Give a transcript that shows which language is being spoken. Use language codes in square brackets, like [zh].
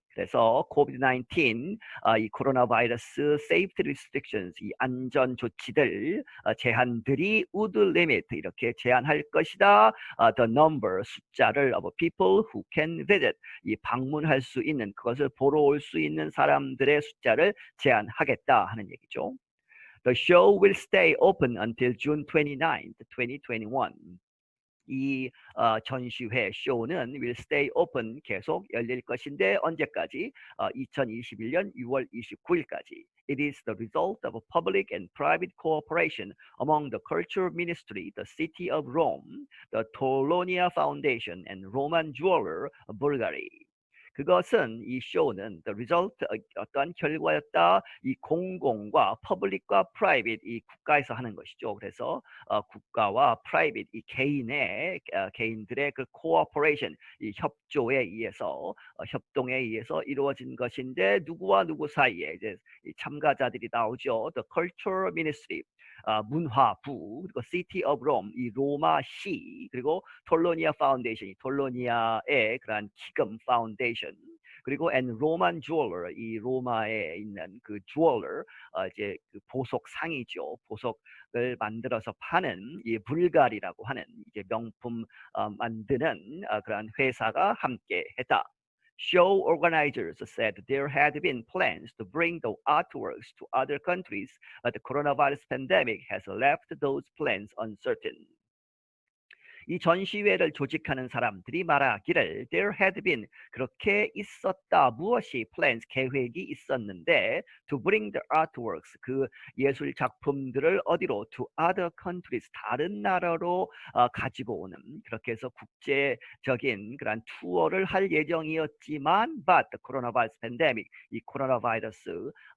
[ko] 그래서 COVID-19 이 코로나 바이러스 [en] safety restrictions [ko] 이 안전 조치들 제한들이 [en] would limit [ko] 이렇게 제한할 것이다. [en] The number [ko] 숫자를 [en] of people who can visit [ko] 이 방문할 수 있는 그것을 보러 올 수 있는 사람들의 숫자를 제한하겠다 하는 얘기죠. [en] The show will stay open until June 29th, 2021. [ko] 이 전시회 쇼는 [en] will stay open [ko] 계속 열릴 것인데 언제까지? 2021년 6월 29일까지. [en] It is the result of a public and private cooperation among the Culture Ministry, the City of Rome, the Tolonia Foundation, and Roman jeweler Bulgari. [ko] 그것은 이 쇼는 [en] the result [ko] 어떠한 결과였다. 이 공공과 public과 private 이 국가에서 하는 것이죠. 그래서 국가와 private 이 개인들의 그 cooperation 이 협조에 의해서 협동에 의해서 이루어진 것인데 누구와 누구 사이에 이제 이 참가자들이 나오죠. [en] The Culture Ministry [ko] 문화부 그리고 [en] City of Rome [ko] 이 로마시 그리고 톨로니아 파운데이션 이 톨로니아의 그러한 기금 파운데이션 그리고 [en] and Roman jeweler [ko] 이 로마에 있는 그 jeweler 이제 그 보석 상이죠. 보석을 만들어서 파는 이 불가리라고 하는 이제 명품 만드는 그러한 회사가 함께 했다. [en] Show organizers said there had been plans to bring the artworks to other countries, but the coronavirus pandemic has left those plans uncertain. [ko] 이 전시회를 조직하는 사람들이 말하기를 [en] there had been [ko] 그렇게 있었다 무엇이 plans 계획이 있었는데 [en] to bring the artworks [ko] 그 예술 작품들을 어디로 [en] to other countries [ko] 다른 나라로 가지고 오는 그렇게 해서 국제적인 그런 투어를 할 예정이었지만 [en] but the coronavirus pandemic [ko] 이 코로나 바이러스